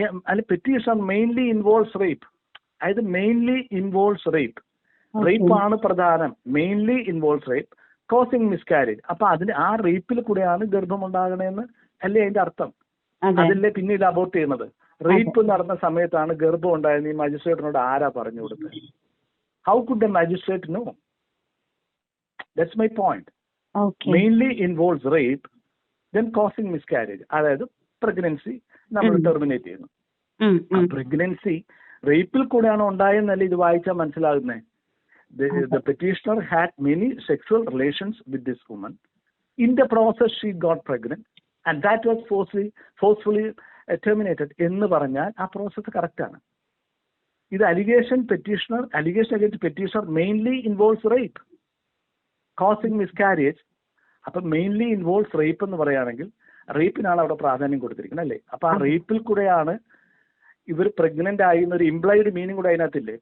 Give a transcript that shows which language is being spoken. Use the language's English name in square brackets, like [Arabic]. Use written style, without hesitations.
[English] അല്ല, petition mainly involves rape. അതായത് mainly involves rape. [Malayalam] Rape ആണ് പ്രധാനം. [English] Mainly involves rape causing miscarriage. [Malayalam] അപ്പൊ അതിന് ആ റേപ്പിൽ കൂടെയാണ് ഗർഭം ഉണ്ടാകണേന്ന് അല്ലേ അതിന്റെ അർത്ഥം? അതല്ലേ പിന്നീട് അബോർട്ട് ചെയ്യുന്നത്? റേപ്പ് നടന്ന സമയത്താണ് ഗർഭം ഉണ്ടായെന്ന് ഈ മജിസ്ട്രേറ്റിനോട് ആരാ പറഞ്ഞു കൊടുത്തത്? [English] How could the magistrate know? That's my point. Mainly involves rape, then causing miscarriage. [Malayalam] അതായത് പ്രഗ്നൻസി നമ്മൾ ടെർമിനേറ്റ് ചെയ്യുന്നു. പ്രഗ്നൻസി റേപ്പിൽ കൂടെയാണ് ഉണ്ടായെന്നല്ലേ ഇത് വായിച്ചാൽ മനസ്സിലാകുന്നത്. [English] The petitioner had many sexual relations with this woman. In the process she got pregnant and that was forcefully terminated [Malayalam] എന്ന് പറഞ്ഞാൽ ആ പ്രോസസ്സ് കറക്റ്റാണ്. ഇത് [English] Allegation against petitioner mainly involves rape causing miscarriage. [Malayalam] അപ്പം മെയിൻലി ഇൻവോൾവ്സ് റേപ്പ് എന്ന് പറയുകയാണെങ്കിൽ റേപ്പിനാണ് അവിടെ പ്രാധാന്യം കൊടുത്തിരിക്കുന്നത് അല്ലേ? അപ്പൊ ആ റേപ്പിൽ കൂടെയാണ് ഇവർ പ്രഗ്നന്റ് ആയി എന്നൊരു ഇംപ്ലൈഡ് മീനിങ് കൂടെ അതിനകത്തില്ലേ.